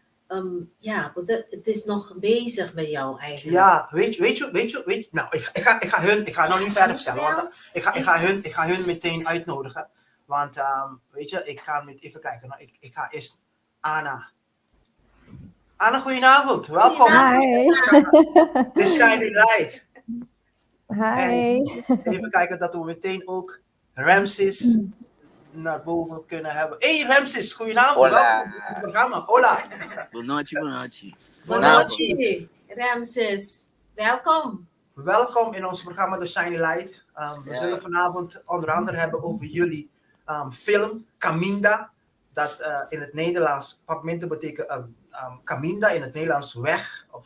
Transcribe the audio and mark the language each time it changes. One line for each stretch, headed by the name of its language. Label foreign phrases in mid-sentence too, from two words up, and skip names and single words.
Dutch: Het is nog bezig met jou eigenlijk. Ja, weet je, nou, ik ga nou niet verder vertellen, want ik ga hun meteen uitnodigen. Want, weet je, ik ga even kijken. Nou, ik ga eerst Anna. Anna, goedenavond. Welkom. Hi. The Shiny Light. Hi. En even kijken dat we meteen ook Ramses naar boven kunnen hebben. Hey Ramses, goedenavond. Hola. Welkom in het programma. Hola.
Portuguese: Boa noite.
Dutch: Bonochi, Ramses. Welkom. Welkom in ons programma The Shiny Light. We zullen vanavond onder andere hebben over jullie film Caminda. Dat in het Nederlands, papimento betekent Caminda, in het Nederlands weg of